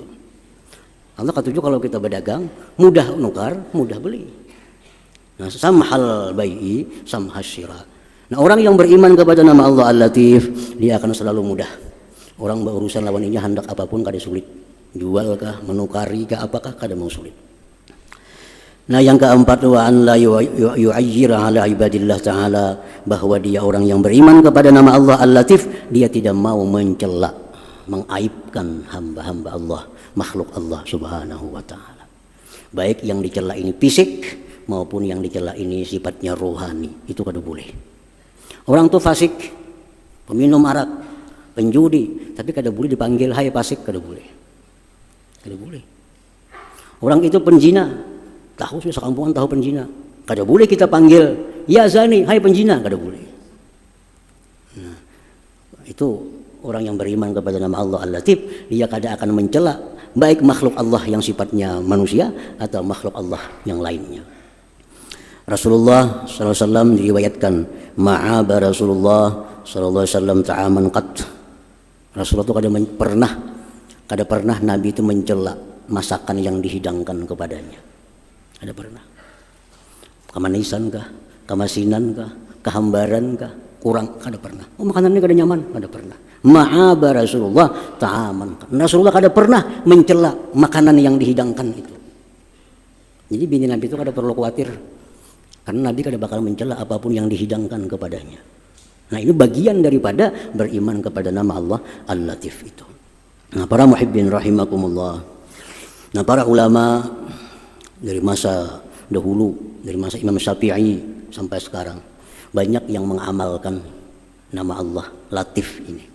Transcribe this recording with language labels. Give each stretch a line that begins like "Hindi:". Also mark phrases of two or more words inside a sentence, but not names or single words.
Banjar: Allah ketujuh kalau kita berdagang, mudah nukar, mudah beli.
Arabic: Nah, samhal bai'i, samhal syira.
Indonesian: Nah, orang yang beriman kepada nama Allah Al-Latif, dia akan selalu mudah.
Banjar: Orang berurusan lawan ini hendak apapun kada sulit. Jual kah, menukari kah, apakah kada mau sulit.
Indonesian: Nah, yang keempat,
Arabic: wa an la yu'ayyira ala ibadillah ta'ala,
Indonesian: bahwa dia orang yang beriman kepada nama Allah Al-Latif, dia tidak mau mencela, mengaibkan hamba-hamba Allah, makhluk Allah Subhanahu wa ta'ala.
Banjar: Baik yang dicela ini fisik maupun yang dicela ini sifatnya rohani, itu kada boleh. Orang tuh fasik, peminum arak, penjudi, tapi kada boleh dipanggil hai fasik, kada boleh. Kada boleh. Orang itu penzina, tahu sih sekampungan tahu penzina, kada boleh kita panggil
Arabic: ya zani,
Banjar: hai penzina, kada boleh. Nah, itu orang yang beriman kepada nama Allah Al-Latif, dia kada akan mencela baik makhluk Allah yang sifatnya manusia atau makhluk Allah yang lainnya.
Indonesian: Rasulullah SAW diriwayatkan,
Arabic: ma'aba Rasulullah SAW ta'aman qat.
Banjar: Rasulullah itu kada pernah Nabi itu mencela masakan yang dihidangkan kepadanya. Ada pernah? Kemanisan kah? Kemasinan kah? Kehambaran kah? Kurang? Kada pernah. Oh, makanannya kada nyaman? Kada pernah.
Arabic: Ma'aba Rasulullah ta'aman.
Banjar: Rasulullah kada pernah mencela makanan yang dihidangkan itu. Jadi bini Nabi itu kada perlu khawatir, karena Nabi kada bakal mencela apapun yang dihidangkan kepadanya.
Indonesian: Nah, ini bagian daripada beriman kepada nama Allah Al-Latif itu. Nah, para
Arabic: muhibbin rahimakumullah.
Indonesian: Nah, para ulama dari masa dahulu, dari masa Imam Syafi'i sampai sekarang, banyak yang mengamalkan nama Allah Latif ini.